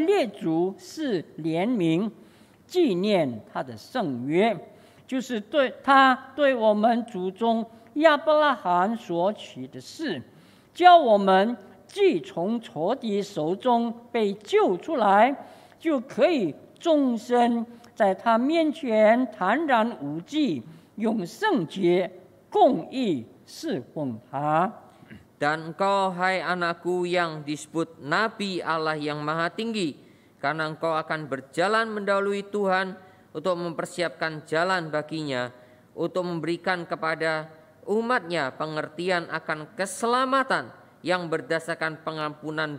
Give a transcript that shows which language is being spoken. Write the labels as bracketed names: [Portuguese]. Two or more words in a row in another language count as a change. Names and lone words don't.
[Chinese] 列祖是怜悯，纪念他的圣约，就是对我们祖宗亚伯拉罕所起的誓，叫我们既从仇敌手中被救出来，就可以终身在他面前坦然无惧，用圣洁公义侍奉他。 [Indonesian] Dan engkau, hai anakku yang disebut Nabi Allah yang Maha Tinggi, karena engkau akan berjalan mendahului Tuhan untuk mempersiapkan jalan baginya, untuk memberikan kepada umatnya pengertian akan keselamatan yang berdasarkan pengampunan